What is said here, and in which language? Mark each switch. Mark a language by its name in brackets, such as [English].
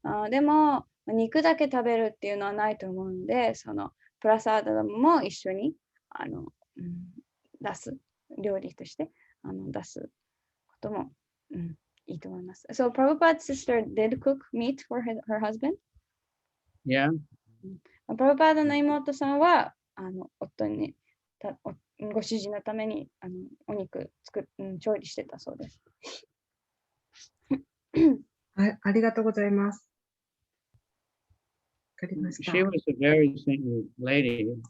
[Japanese] でも、肉だけ食べるっていうのはないと思うので、そのプラサーダも一緒に出す、料理として出すことも、いいと思います。 [English] So, Prabhupada's sister did cook meat for her husband? Yeah. [Japanese] プラブパーダの妹さんは、夫に、ご主人のためにお肉調理してたそうです。ありがとうございます。わかりました。 [English] She was a very saintly lady.